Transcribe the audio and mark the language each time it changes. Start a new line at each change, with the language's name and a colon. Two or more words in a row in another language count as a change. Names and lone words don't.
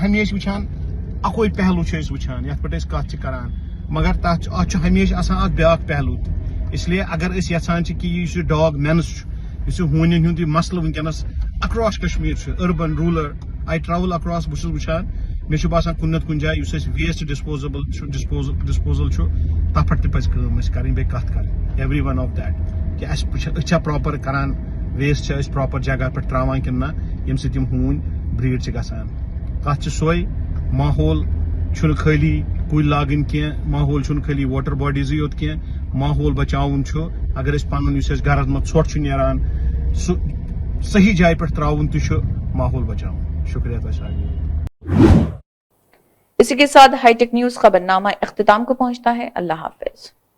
Kashmiri: ہمیشہِ وٕچھان اکوے پہلوٗ چھِ أسۍ وٕچھان یتھ پٮ۪ٹھ أسۍ کتھ چھِ کران مگر اتھ چھُ ہمیشہِ آسان اکھ بیاکھ پہلوٗ تہِ اسلیے اگر أسۍ یژھان چھِ کہِ یُس یہِ
English: dog menace
Kashmiri: چھُ یُس یہِ ہوٗنٮ۪ن ہُنٛد یہِ مسلہٕ ونکیٚنس اکراس کشمیٖر چھُ
English: urban rural
Kashmiri: آی ٹرٛاوٕل اکراس بہٕ چھُس وٕچھان مےٚ چھُ باسان کُنہِ نتہٕ کُنہِ جایہِ یُس اَسہِ
English: waste disposal
Kashmiri: چھُ تتھ پٮ۪ٹھ تہِ پزِ کٲم اسہِ کرٕنۍ بیٚیہِ کتھ کرٕنۍ
English: every one of that
Kashmiri: کہِ أسۍ چھا پراپر کران ویسٹ چھا أسۍ پراپر جگہ پٮ۪ٹھ تراوان کِنہٕ نہ ییٚمہِ سۭتۍ یِم ہوٗنۍ بریٖڈ چھِ گژھان کتھ چھِ سۄے ماحول چھُنہٕ خٲلی کُلۍ لاگٕنۍ کینٛہہ ماحول چھُنہٕ خٲلی
English: water bodies
Kashmiri: یوت کینٛہہ ماحول بچاوُن چھُ اگر أسۍ پنُن یُس اَسہِ گرس منٛز ژھۄٹھ چھُ نیران سُہ صحیح جایہِ پٮ۪ٹھ تراوُن تہِ چھُ ماحول بچاوُن شُکریہ تۄہہِ سارنٕے
Urdu: اسی کے ساتھ ہائی ٹیک نیوز خبر نامہ اختتام کو پہنچتا ہے اللہ حافظ